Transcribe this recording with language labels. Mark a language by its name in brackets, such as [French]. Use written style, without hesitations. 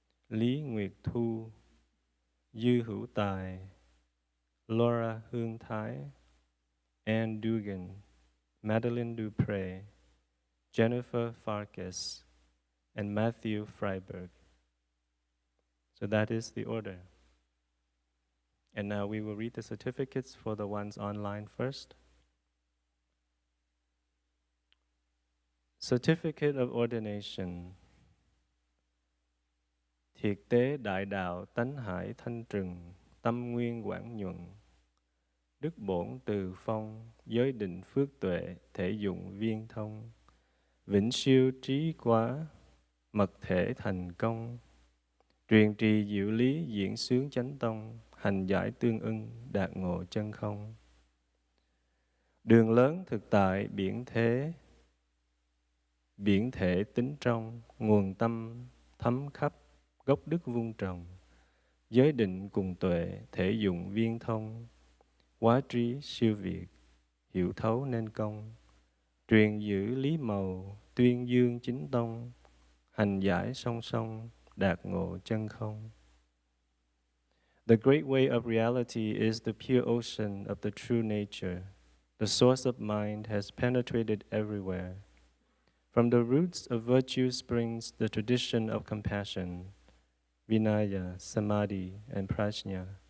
[English] Lý Nguyệt Thu, Yu Hữu Tài, Laura Hương Thái, Ann Dugan, Madeline Dupre, Jennifer Farkas, and Matthew Freiberg. So that is the order. And now we will read the certificates for the ones online first. Certificate of Ordination. [Vietnamese] Thiệt tế đại đạo tánh hải thanh trừng, tâm nguyên quảng nhuận. Đức bổn từ phong, giới định phước tuệ, thể dụng viên thông. Vĩnh siêu trí quá, mật thể thành công. Truyền trì diệu lý diễn xướng chánh tông, hành giải tương ưng, đạt ngộ chân không. Đường lớn thực tại biển thể tính trong, nguồn tâm thấm khắp, gốc đức vun trồng. Giới định cùng tuệ, thể dụng viên thông. Quá trí siêu việt, hiểu thấu nên công. Truyền giữ lý màu, tuyên dương chính tông. Hành giải song song, đạt ngộ chân không. [English] The great way of reality is the pure ocean of the true nature. The source of mind has penetrated everywhere. From the roots of virtue springs the tradition of compassion, Vinaya, Samadhi, and Prajna.